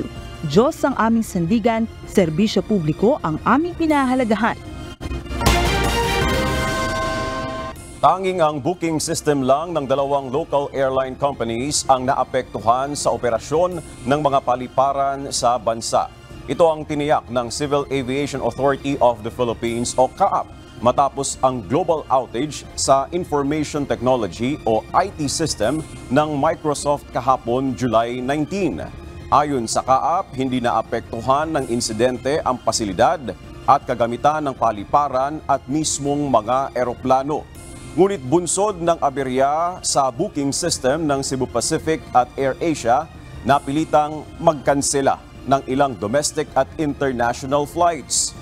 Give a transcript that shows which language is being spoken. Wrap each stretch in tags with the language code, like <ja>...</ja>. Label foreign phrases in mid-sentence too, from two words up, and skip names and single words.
<tl>Diyos ang aming sandigan, serbisyo publiko ang aming pinahalagahan. Tanging ang</tl> <en>booking system</en> <tl>lang ng dalawang</tl> <en>local airline companies</en> <tl>ang naapektuhan sa operasyon ng mga paliparan sa bansa. Ito ang tiniyak ng Civil Aviation Authority of the Philippines o CAAP matapos ang</tl> <en>global outage</en> <tl>sa</tl> <en>information technology</en> <tl>o</tl> <en>IT system</en> <tl>ng Microsoft kahapon July 19. Ayon sa CAAP, hindi naapektuhan ng insidente ang pasilidad at kagamitan ng paliparan at mismong mga eroplano. Ngunit bunsod ng aberya sa</tl> <en>booking system</en> <tl>ng Cebu Pacific at AirAsia, napilitang magkansela ng ilang domestic at</tl> <en>international flights.</en>